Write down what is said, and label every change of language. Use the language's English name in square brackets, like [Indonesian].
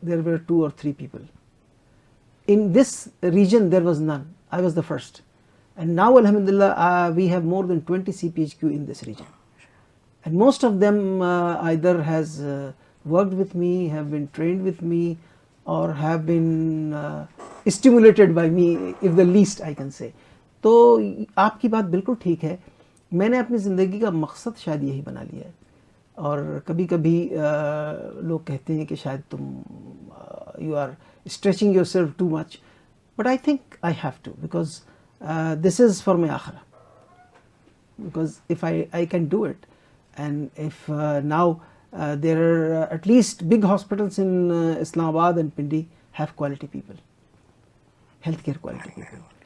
[English] There were 2 or 3 people. In this region there was none. I was the first. And now alhamdulillah we have more than 20 CPHQ in this region. And most of them either has worked with me, have been trained with me, or have been stimulated by me, if the least I can say. [Urdu] تو آپ کی بات بالکل ٹھیک ہے. میں نے اپنی زندگی کا مقصد شاید یہی بنا لیا ہے. [English] اور کبھی کبھی لوگ کہتے ہیں کہ شاید تم you are stretching yourself too much, but I think I have to, because this is for my akhira, because if I can do it, and if now there are at least big hospitals in Islamabad and Pindi have quality people, healthcare quality people.